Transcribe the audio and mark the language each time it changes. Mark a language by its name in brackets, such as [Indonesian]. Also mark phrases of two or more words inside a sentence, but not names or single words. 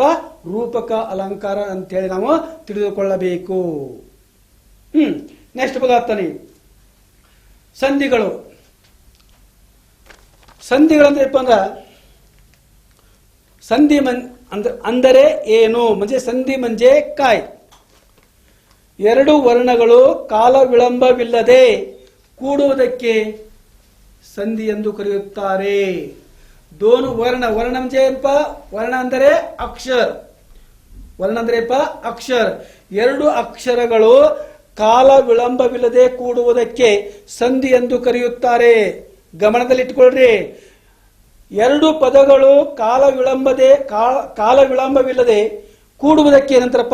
[Kannada] ರೂಪಕ ಅಲಂಕಾರ ಅಂತೇಳಿ ನಾವು ತಿಳಿದುಕೊಳ್ಳಬೇಕು. ನೆಕ್ಸ್ಟ್ ಬಗಾತಾನೆ ಸಂಧಿಗಳು. ಸಂಧಿಗಳಂದ್ರಪ್ಪ ಅಂದ್ರೆ संधी ಅಂದರೆ ಏನು, [Marathi] म्हणजे ಸಂಧಿ म्हणजे काय? [Kannada] ಎರಡು ವರ್ಣಗಳು ಕಾಲ ವಿಳಂಬವಿಲ್ಲದೆ ಕೂಡುವುದಕ್ಕೆ ಸಂಧಿ ಎಂದು ಕರೆಯುತ್ತಾರೆ. [Marathi] दोन वर्ण. वर्ण म्हणजे [Kannada] ಏನಪ್ಪ? वर्ण ಅಂದರೆ ಅಕ್ಷರ. वर्ण ಅಂದ್ರೆ ಏನಪ್ಪ? ಅಕ್ಷರ. ಎರಡು ಅಕ್ಷರಗಳು ಕಾಲ ವಿಳಂಬವಿಲ್ಲದೆ ಕೂಡುವುದಕ್ಕೆ ಸಂಧಿ ಎಂದು ಕರೆಯುತ್ತಾರೆ. ಗಮನದಲ್ಲಿಟ್ಟುಕೊಳ್ಳ್ರಿ. ಎರಡು ಪದಗಳು ಕಾಲ ವಿಳಂಬವಿಲ್ಲದೆ ಕೂಡುವುದಕ್ಕೆ ಏನಂತಾರಪ್ಪ?